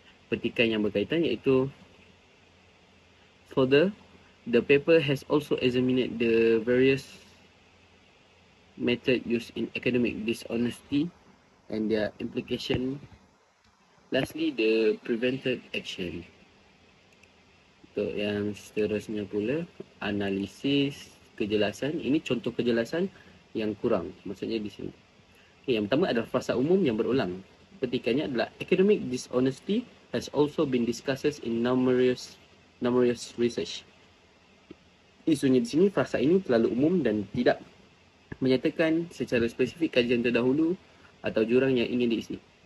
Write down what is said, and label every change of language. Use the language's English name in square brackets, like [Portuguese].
[Malay] Petikan yang berkaitan iaitu, [English] further, the paper has also examined the various methods used in academic dishonesty and their implication. Lastly, the prevented action. [Malay] Untuk yang seterusnya pula, analisis kejelasan. Ini contoh kejelasan yang kurang. Maksudnya di sini. Okay, yang pertama adalah frasa umum yang berulang. Petikannya adalah, [English] academic dishonesty has also been discussed in numerous research. [Malay] Isunya di sini, frasa ini terlalu umum dan tidak menyatakan secara spesifik kajian terdahulu atau jurang yang ingin diisi.